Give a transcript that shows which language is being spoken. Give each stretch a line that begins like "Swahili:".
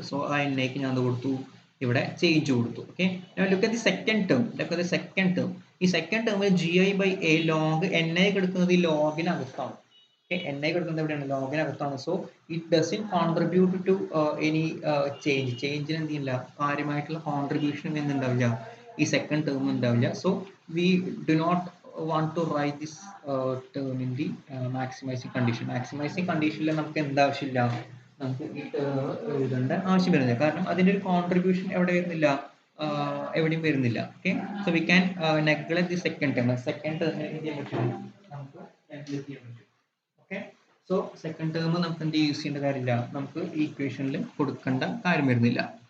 Malayalam: So ആ niക്ക് ഞാൻ അത് കൊടുത്തു, ഇവിടെ ചേഞ്ച് കൊടുത്തു. Okay,
English: Look at the second term.
Malayalam: ഈ സെക്കൻഡ് ടേമിൽ gi by a log ni എടുക്കുന്നത് ഈ ലോഗിനകത്താണ്. ഓക്കെ, ni എടുക്കുന്നത് എവിടെയാണ്? ലോഗിനകത്താണ്.
English: so it doesn't contribute to any
Malayalam: ചേഞ്ചിന് എന്ത് ചെയ്യില്ല, കാര്യമായിട്ടുള്ള കോൺട്രിബ്യൂഷനും എന്തുണ്ടാവില്ല, ഈ സെക്കൻഡ് ടേം ഉണ്ടാവില്ല.
English: So we do not want to write this term in the maximizing condition.
Malayalam: Maximizing condition നമുക്ക് എന്താവശ്യമില്ല, നമുക്ക് ഈ ടേം എഴുതേണ്ട ആവശ്യം വരുന്നില്ല. കാരണം അതിന്റെ ഒരു കോൺട്രിബ്യൂഷൻ എവിടെ വരുന്നില്ല, എവിടെയും വരുന്നില്ല. Okay,
English: So we can neglect the second term.
Malayalam: Second term എന്ത് ചെയ്യാൻ പറ്റും, നമുക്ക് നെഗ്ലക്ട് ചെയ്യാൻ പറ്റും. ഓക്കെ, സോ സെക്കൻഡ് ടേം നമുക്ക് എന്ത് യൂസ് ചെയ്യേണ്ട കാര്യമില്ല, നമുക്ക് ഈ ഇക്വേഷനിൽ കൊടുക്കേണ്ട കാര്യം വരുന്നില്ല.